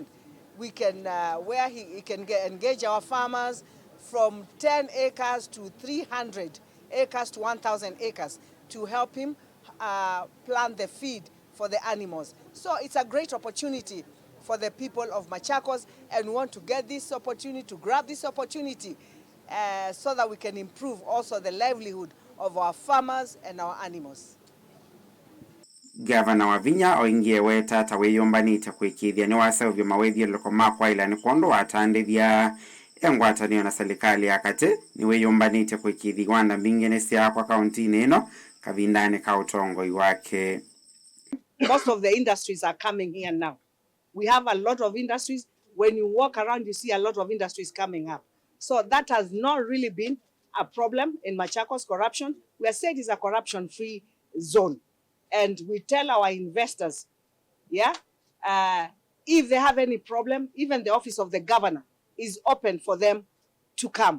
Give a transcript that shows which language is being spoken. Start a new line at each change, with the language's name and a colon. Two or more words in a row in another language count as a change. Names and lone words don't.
English: We can, where he can engage our farmers from 10 acres to 300 acres to 1,000 acres to help him plant the feed for the animals. So it's a great opportunity for the people of Machakos, and we want to get this opportunity, to grab this opportunity so that we can improve also the livelihood of our farmers and our animals.
Kamba: Gavana Wavinya oingie weta taweyombanite kwikithia ni wasavyo mawethio loko makwa ila ni kondo atandithia engwatanio na serikali yakate ni weyombanite kwikithia wanda mbingi nesi kwa kauntini ino kavindani ka utongoi wake.
English: Most of the industries are coming here now. We have a lot of industries. When you walk around, you see a lot of industries coming up. So that has not really been a problem in Machakos corruption. We are saying it's a corruption-free zone. And we tell our investors, if they have any problem, even the office of the governor is open for them to come.